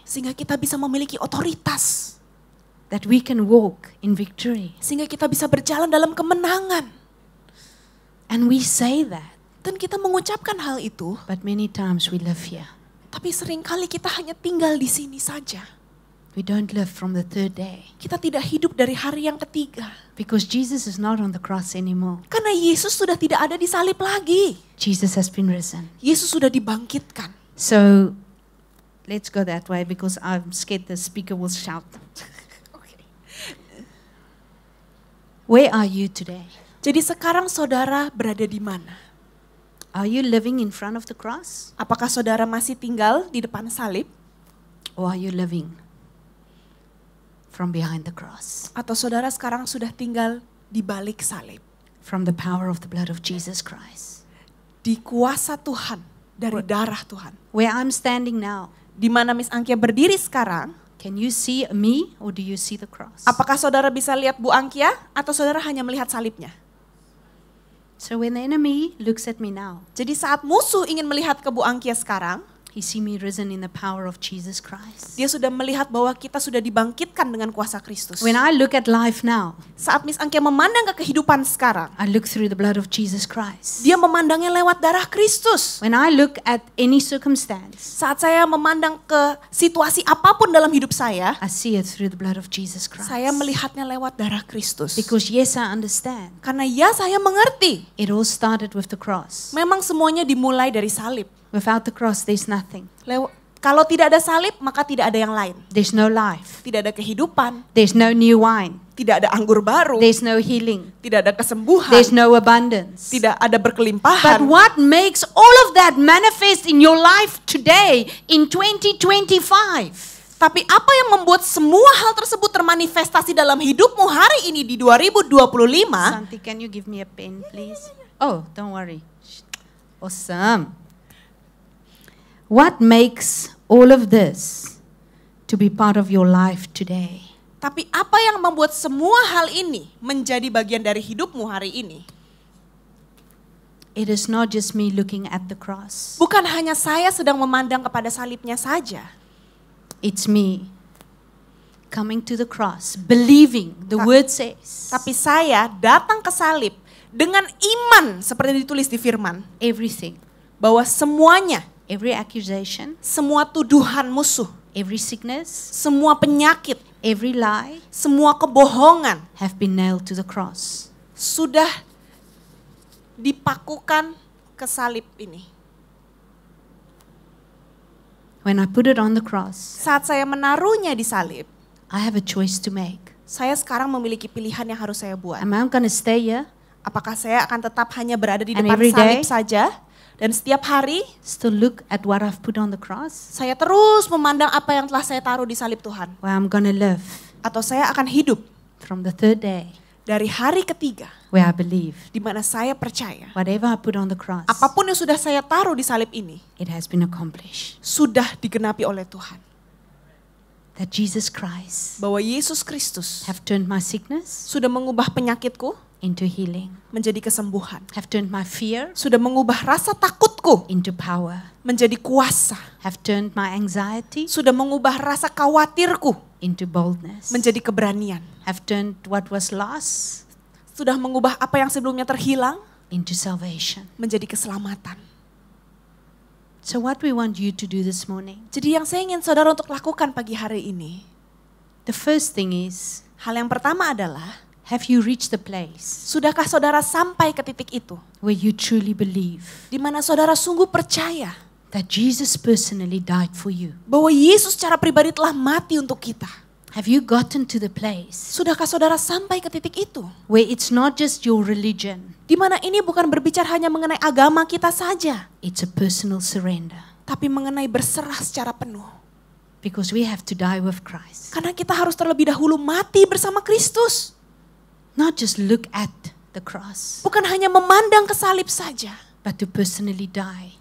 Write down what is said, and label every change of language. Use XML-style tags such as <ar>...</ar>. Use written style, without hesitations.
<id>Sehingga kita bisa memiliki otoritas.</id> <en>that we can walk in victory.</en> <id>Sehingga kita bisa berjalan dalam kemenangan.</id> <en>And we say that,</en> <id>Dan kita mengucapkan hal itu,</id> <en>but many times we live here.</en> <id>tapi seringkali kita hanya tinggal di sini saja.</id> <en>We don't live from the third day</en> <id>Kita tidak hidup dari hari yang ketiga.</id> <en>because Jesus is not on the cross anymore.</en> <id>Karena Yesus sudah tidak ada di salib lagi.</id> <en>Jesus has been risen.</en> <id>Yesus sudah dibangkitkan.</id> <en>So let's go that way because I'm scared the speaker will shout. Where are you today?</en> <id>Jadi sekarang saudara berada di mana?</id> <en>Are you living in front of the cross</en> <id>Apakah saudara masih tinggal di depan salib?</id> <en>or are you living from behind the cross?</en> <id>Atau saudara sekarang sudah tinggal di balik salib?</id> <en>From the power of the blood of Jesus Christ.</en> <id>Di kuasa Tuhan, dari darah Tuhan.</id> <en>Where I'm standing now,</en> <id>Di mana Miss Angkia berdiri sekarang,</id> <en>can you see me or do you see the cross?</en> <id>apakah saudara bisa lihat Bu Angkia atau saudara hanya melihat salibnya?</id> <en>So when the enemy looks at me now,</en> <id>Jadi saat musuh ingin melihat ke Bu Angkia sekarang,</id> <en>he see me risen in the power of Jesus Christ.</en> <id>dia sudah melihat bahwa kita sudah dibangkitkan dengan kuasa Kristus.</id> <en>When I look at life now,</en> <id>Saat Miss Angkia memandang ke kehidupan sekarang,</id> <en>I look through the blood of Jesus Christ.</en> <id>dia memandangnya lewat darah Kristus.</id> <en>When I look at any circumstance,</en> <id>Saat saya memandang ke situasi apapun dalam hidup saya,</id> <en>I see it through the blood of Jesus Christ.</en> <id>saya melihatnya lewat darah Kristus.</id> <en>Because yes, I understand.</en> <id>Karena ya saya mengerti,</id> <en>It all started with the cross.</en> <id>memang semuanya dimulai dari salib.</id> <en>Without the cross, there's nothing.</en> <id>Kalau tidak ada salib, maka tidak ada yang lain.</id> <en>There's no life.</en> <id>Tidak ada kehidupan,</id> <en>There's no new wine.</en> <id>tidak ada anggur baru,</id> <en>There's no healing.</en> <id>tidak ada kesembuhan,</id> <en>There's no abundance.</en> <id>tidak ada</id> <en>But</en> <id>berkelimpahan.</id> <en>what makes all of that manifest in your life today in 2025?</en> <id>Tapi apa yang membuat semua hal tersebut termanifestasi dalam hidupmu hari ini di 2025?</id> <en>Santi, can you give me a pen, please? Oh, don't worry. Awesome. What makes all of this to be part of your life today?</en> <id>Tapi apa yang membuat semua hal ini menjadi bagian dari hidupmu hari ini?</id> <en>It is not just me looking at the cross.</en> <id>Bukan hanya saya sedang memandang kepada salibnya saja.</id> <en>It's me coming to the cross, believing the word says</en> <id>Tapi saya datang ke salib dengan iman seperti ditulis di firman.</id> <en>everything,</en> <id>Bahwa semuanya,</id> <en>every accusation,</en> <id>semua tuduhan musuh,</id> <en>every sickness,</en> <id>semua penyakit,</id> <en>every lie</en> <id>semua kebohongan</id> <en>have been nailed to the cross.</en> <id>sudah dipakukan ke salib ini.</id> <en>When I put it on the cross,</en> <id>Saat saya menaruhnya di salib,</id> <en>I have a choice to make.</en> <id>saya sekarang memiliki pilihan yang harus saya buat.</id> <en>Am I going to stay here,</en> <id>Apakah saya akan tetap hanya berada di</id> <en>And</en> <id>depan</id> <en>every</en> <id>salib</id> <en>day?</en> <id>saja? Dan setiap hari</id> <en>still look at what I've put on the cross?</en> <id>saya terus memandang apa yang telah saya taruh di salib Tuhan.</id> <en>Where I'm going to live</en> <id>Atau saya akan hidup</id> <en>from the third day,</en> <id>dari hari ketiga</id> <en>where I believe</en> <id>di mana saya percaya</id> <en>whatever I put on the cross,</en> <id>apapun yang sudah saya taruh di salib ini</id> <en>it has been accomplished.</en> <id>sudah digenapi oleh Tuhan.</id> <en>That Jesus Christ</en> <id>Bahwa Yesus Kristus</id> <en>have turned my sickness</en> <id>sudah mengubah penyakitku</id> <en>into healing,</en> <id>menjadi kesembuhan.</id> <en>have turned my fear</en> <id>Sudah mengubah rasa takutku</id> <en>into power,</en> <id>menjadi kuasa.</id> <en>have turned my anxiety</en> <id>Sudah mengubah rasa khawatirku</id> <en>into boldness,</en> <id>menjadi keberanian.</id> <en>have turned what was lost</en> <id>Sudah mengubah apa yang sebelumnya terhilang</id> <en>into salvation.</en> <id>menjadi keselamatan.</id> <en>So what we want you to do this morning,</en> <id>Jadi yang saya ingin saudara untuk lakukan pagi hari ini,</id> <en>the first thing is,</en> <id>hal yang pertama adalah,</id> <en>have you reached the place</en> <id>sudahkah saudara sampai ke titik itu?</id> <en>where you truly believe</en> <id>Di mana saudara sungguh percaya</id> <en>that Jesus personally died for you?</en> <id>bahwa Yesus secara pribadi telah mati untuk kita.</id> <en>Have you gotten to the place</en> <id>Sudahkah saudara sampai ke titik itu?</id> <en>where it's not just your religion,</en> <id>Di mana ini bukan berbicara hanya mengenai agama kita saja,</id> <en>it's a personal surrender?</en> <id>tapi mengenai berserah secara penuh.</id> <en>Because we have to die with Christ.</en> <id>Karena kita harus terlebih dahulu mati bersama Kristus.</id> <en>Not just look at the cross,</en> <id>Bukan hanya memandang ke salib saja,</id> <en>but to personally die.</en>